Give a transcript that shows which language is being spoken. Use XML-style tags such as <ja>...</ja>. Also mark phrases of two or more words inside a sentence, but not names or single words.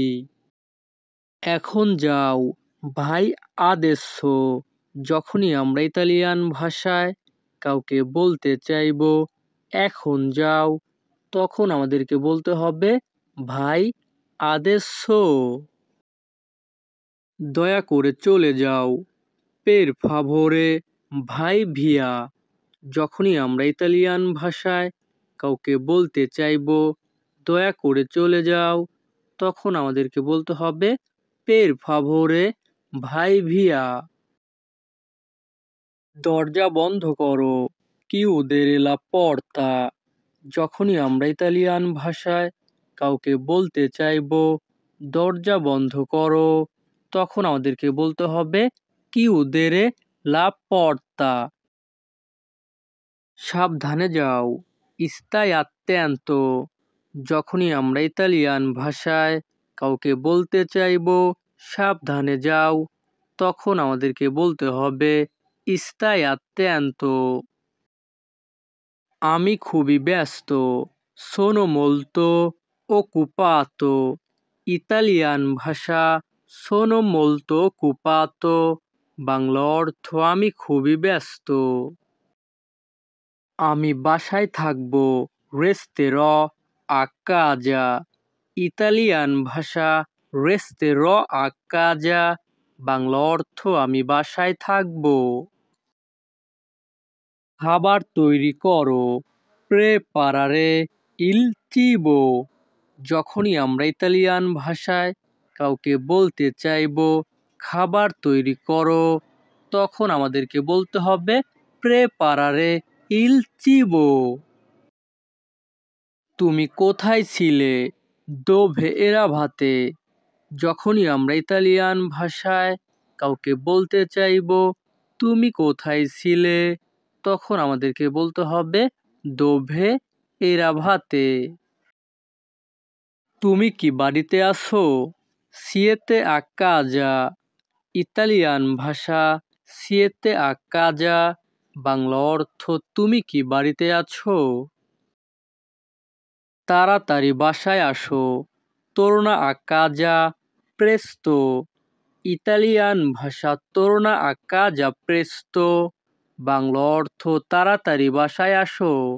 <bn>এখন যাও,</bn> <it>vai adesso.</it> <bn>যখনই আমরা ইতালিয়ান ভাষায় কাউকে বলতে চাইব এখন যাও, তখন আমাদেরকে বলতে হবে</bn> <it>vai adesso.</it> <bn>দয়া করে চলে যাও,</bn> <it>per favore vai via।</it> <bn>যখনই আমরা ইতালিয়ান ভাষায় কাউকে বলতে চাইব দয়া করে চলে যাও, তখন আমাদেরকে বলতে হবে</bn> <it>per favore vai via।</it> <bn>দরজা বন্ধ করো,</bn> <it>chiudere la porta।</it> <bn>যখনই আমরা ইতালিয়ান ভাষায় কাউকে বলতে চাইব দরজা বন্ধ করো, তখন আমাদেরকে বলতে হবে</bn> <it>chiudere la porta।</it> <bn>সাবধানে যাও,</bn> <it>stai attento।</it> <bn>যখনই আমরা ইতালিয়ান ভাষায় কাউকে বলতে চাইব সাবধানে যাও, তখন আমাদেরকে বলতে হবে</bn> <it>stai attento।</it> <bn>আমি খুবই ব্যস্ত,</bn> <it>sono molto occupato।</it> <bn>ইতালিয়ান ভাষা</bn> <it>sono molto occupato,</it> <bn>বাংলা অর্থ আমি খুবই ব্যস্ত। আমি বাসায় থাকবো,</bn> <it>resterò a casa।</it> <bn>ইতালিয়ান ভাষা</bn> <it>resterò a casa,</it> <bn>বাংলা অর্থ আমি বাসায় থাকবো। খাবার তৈরি করো,</bn> <it>preparare il cibo।</it> <bn>যখনই আমরা ইতালিয়ান ভাষায় কাউকে বলতে চাইব খাবার তৈরি করো, তখন আমাদেরকে বলতে হবে</bn> <it>preparare il cibo।</it> <bn>তুমি কোথায় ছিলে,</bn> <it>dove eravate।</it> <bn>যখনই আমরা ইতালিয়ান ভাষায় কাউকে বলতে চাইব তুমি কোথায় ছিলে, তখন আমাদেরকে বলতে হবে</bn> <it>dove eravate।</it> <bn>তুমি কি বাড়িতে আছো,</bn> <it>siete a casa।</it> <bn>ইতালিয়ান ভাষা</bn> <it>siete a casa,</it> <bn>বাংলা অর্থ তুমি কি বাড়িতে আছো। তাড়াতাড়ি বাসায় আসো,</bn> <it>torna a casa presto।</it> <bn>ইতালিয়ান ভাষা</bn> <it>torna a casa presto,</it> <bn>বাংলা অর্থ তাড়াতাড়ি বাসায় আসো।</bn>